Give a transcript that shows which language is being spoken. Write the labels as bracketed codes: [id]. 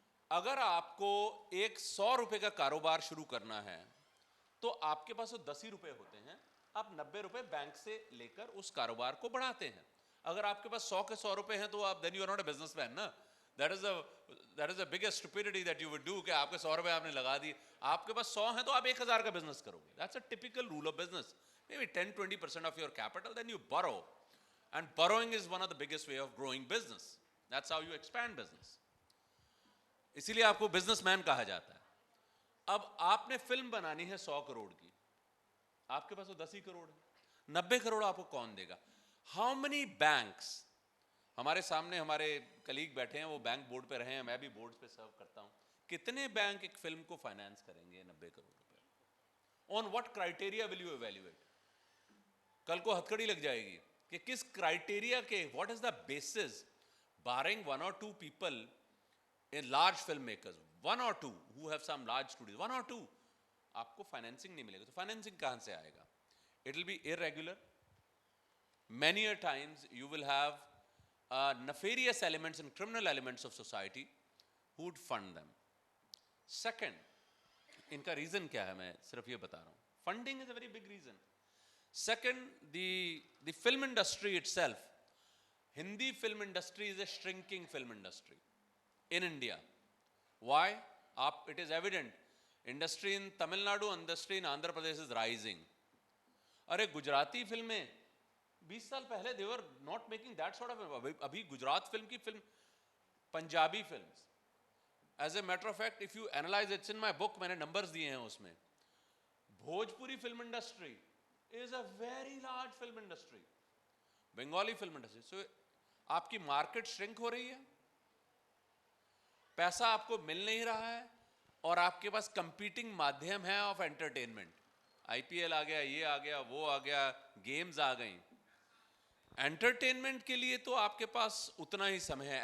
[hi] अगर आपको एक 100 रुपए का कारोबार शुरू करना है तो आपके पास वो 10 ही रुपए होते हैं, आप 90 रुपए बैंक से लेकर उस कारोबार को बढ़ाते हैं। अगर आपके पास 100 के 100 रुपए हैं तो आप [en] then you are not a businessman [hi] ना। [en] that is the biggest stupidity that you would do [hi] कि आपके 100 रुपए आपने लगा दी, आपके पास 100 हैं तो आप 1000 का बिजनेस करोगे। [en] That's a typical rule of business. Maybe 10-20% of your capital, then you borrow, and borrowing is one of the biggest way of growing business. That's how you expand business. [hi] इसीलिए आपको बिजनेसमैन कहा जाता है। अब आपने film बनानी है 100 करोड़ की, आपके पास तो 10 ही करोड़ है, 90 करोड़ आपको कौन देगा? [en] how many banks, [hi] हमारे सामने हमारे कलीग बैठे हैं, वो बैंक बोर्ड पे रहे हैं, मैं भी बोर्ड पे सर्व करता हूं, कितने बैंक एक फिल्म को फाइनेंस करेंगे 90 करोड़ रुपए? [en] On what criteria will you evaluate? [hi] कल को हथकड़ी लग जाएगी कि किस क्राइटेरिया के, [en] what is the basis, barring 1 or 2 people in large filmmakers, 1 or 2 who have some large studios, 1 or 2, [hi] आपको फाइनेंसिंग नहीं मिलेगा। तो फाइनेंसिंग कहां से आएगा? [en] It will be irregular. Many a times you will have nefarious elements and criminal elements of society who would fund them. [hi] Second, इनका reason क्या है मैं सिर्फ ये बता रहा हूं। [en] Funding is a very big reason. Second, the film industry itself, Hindi film industry is a shrinking film industry in India. Why? It is evident. Industry in Tamil Nadu, industry in Andhra Pradesh is rising. [hi] अरे गुजराती फिल्में 20 साल पहले [en] they were not making that sort of, [hi] अभी Gujarat film की film, Punjabi films, [en] as a matter of fact if you analyze, it's in my book, [hi] मैंने numbers दिए हैं उसमें, [en] Bhojpuri film industry is a very large film industry, Bengali film industry. [hi] So आपकी market shrink हो रही है, पैसा आपको मिल नहीं रहा है, और आपके पास कंपीटिंग माध्यम है ऑफ एंटरटेनमेंट। आईपीएल आ गया, ये आ गया, वो आ गया, गेम्स आ गई। एंटरटेनमेंट के लिए तो आपके पास उतना ही समय है।